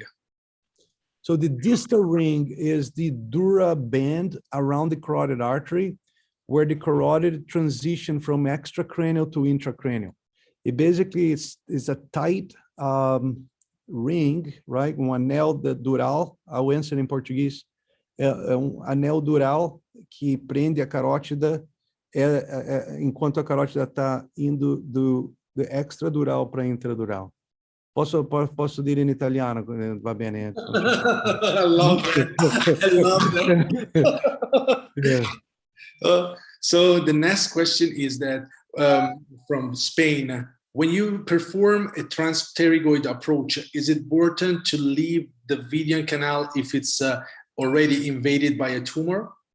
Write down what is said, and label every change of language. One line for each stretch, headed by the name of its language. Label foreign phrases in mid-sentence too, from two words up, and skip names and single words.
English: So the distal ring is the dura band around the carotid artery, where the carotid transition from extracranial to intracranial. It basically is a tight ring, right?
Portuguese: Anel dural,
English: I'll answer in Portuguese.
Portuguese: Anel dural que prende a carótida enquanto a carótida está indo do extradural para intradural.
Italian: Posso dire in italiano, va bene.
English: I love that. I love that. Yeah. So the next question is that from Spain, when you perform a transpterygoid approach, is it important to leave the Vidian canal if it's already invaded by a tumor?